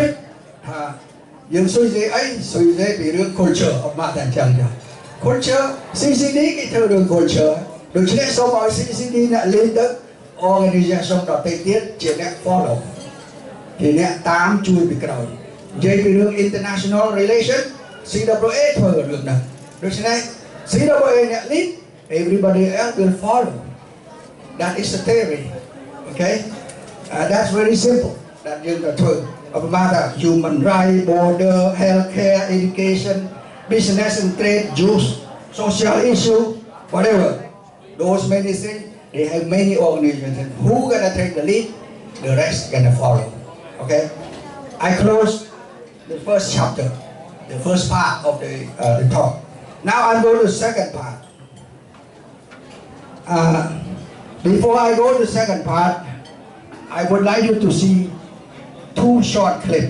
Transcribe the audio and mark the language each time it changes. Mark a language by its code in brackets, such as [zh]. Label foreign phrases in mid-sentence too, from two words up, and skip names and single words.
[km] ចថាយើងស៊ុយសេអីស៊ុយសេពីរឿង culture អត់មកតែអញ្ចឹងចា culture CCD គេធ្វើរឿង culture ដូច្នេះសូមឲ្យ CCD អ្នកលេងទៅ organisation ដទៃទៀតជាអ្នក follow ជាអ្នកតាមជួយពីក្រោយនិយាយពីរឿង [en] international relation [km] CWA ធ្វើរឿងហ្នឹងដូច្នេះ CWA អ្នក [en] lead everybody else will follow that is the theory okay that's very simple that [km] យើងត្រូវធ្វើឧបមាថា [en] human rights border healthcare education business and trade youth social issue whatever those many things they have many organizations who gonna take the lead the rest gonna follow okay I close the first chapter the first part of the talk now I'm going to the second part before I go to the second part I would like you to see 2 short clips.